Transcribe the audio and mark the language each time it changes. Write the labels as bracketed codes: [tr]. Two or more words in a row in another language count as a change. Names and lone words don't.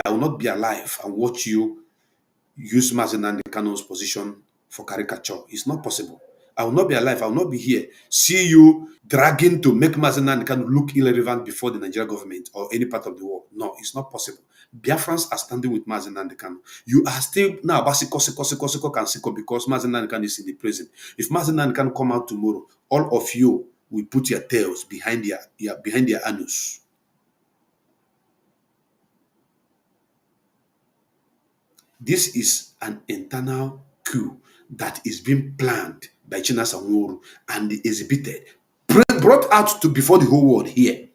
[en] I will not be alive and watch you use Mazi Nnamdi Kanu's position for caricature. It's not possible. I will not be alive. I will not be here. See you dragging to make Mazi Nnamdi Kanu look irrelevant before the Nigerian government or any part of the world. No, it's not possible. Biafrans are standing with Mazi Nnamdi Kanu. You are still now basiko because Mazi Nnamdi Kanu is in the prison. If Mazi Nnamdi Kanu come out tomorrow, all of you will put your tails behind their anus. This is an internal coup that is being planned by Chinasa Nworu and exhibited, brought out to before the whole world here.